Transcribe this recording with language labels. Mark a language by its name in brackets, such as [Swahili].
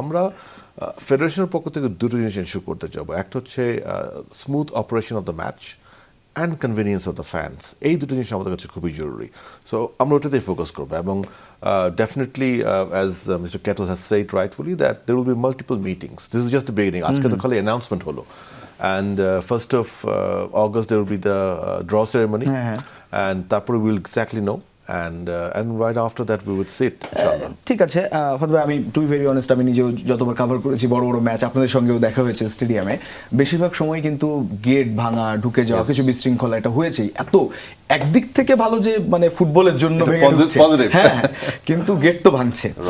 [Bangla] আমরা ফেডারেশনের পক্ষ থেকে দুটো জিনিস এনশিওর করতে যাবো, একটা হচ্ছে [English] smooth operation of the match and convenience of the fans, [Bangla] এই দুটো জিনিস আমাদের কাছে খুবই জরুরি। [English] so [Bangla] আমরা ওটাতেই ফোকাস করবো এবং [English] Definitely as mister Cattle has said rightfully that there will be multiple meetings, this is just the beginning. [Bangla] আজকে তো খালি অ্যানাউন্সমেন্ট হলো, [English] and 1st of August there will be the draw ceremony, and [Bangla] তারপরে [English] we will exactly know, and right after that we would sit, inshallah. [Bangla] ঠিক আছে ফাদ ভাই, আমি [English] to be very honest, [Bangla] আমি নিজেও যতবার কভার করেছি বড় বড় ম্যাচ, আপনাদের সঙ্গেও দেখা হয়েছে স্টেডিয়ামে, বেশিরভাগ সময় কিন্তু গেট ভাঙা, ঢুকে যাওয়া, কিছু বিশৃঙ্খলা এটা হয়েছেই। এত একদিক থেকে ভালো যে মানে ফুটবলের জন্য হ্যাঁ, কিন্তু গেট তো ভাঙছে।